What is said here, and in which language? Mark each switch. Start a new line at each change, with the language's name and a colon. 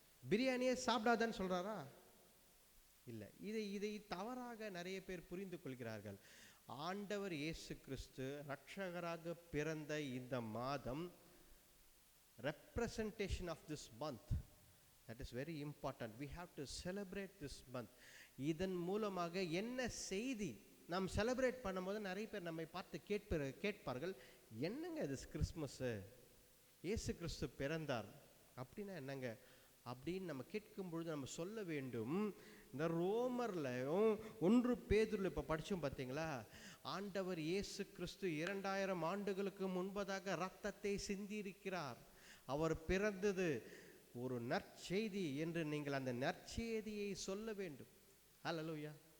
Tamil: பிரியாணியே சாப்பிடாதான்னு சொல்கிறாரா? இல்லை. இதை தவறாக நிறைய பேர் புரிந்து கொள்கிறார்கள். ஆண்டவர் இயேசு கிறிஸ்து இரட்சகராக பிறந்த இந்த மாதம்,
English: representation of this month, that is very important. We have to celebrate this month.
Tamil: இதன் மூலமாக என்ன செய்தி நாம் செலிப்ரேட் பண்ணும்போது நிறைய பேர் நம்மை பார்த்து கேட்பார்கள், என்னங்க இது கிறிஸ்மஸ்ஸு, இயேசு கிறிஸ்து பிறந்தார் அப்படின்னா என்னங்க அப்படின்னு நம்ம கேட்கும் பொழுது நம்ம சொல்ல வேண்டும், இந்த ரோமர்லையும் 1 பேதுருல இப்போ படித்தோம் பார்த்தீங்களா, ஆண்டவர் இயேசு கிறிஸ்து 2000 ஆண்டுகளுக்கு முன்பதாக இரத்தத்தை சிந்தியிருக்கிறார், அவர் பிறந்தது ஒரு நற்செய்தி என்று நீங்கள் அந்த நற்செய்தியை சொல்ல வேண்டும். ஹல்லேலூயா.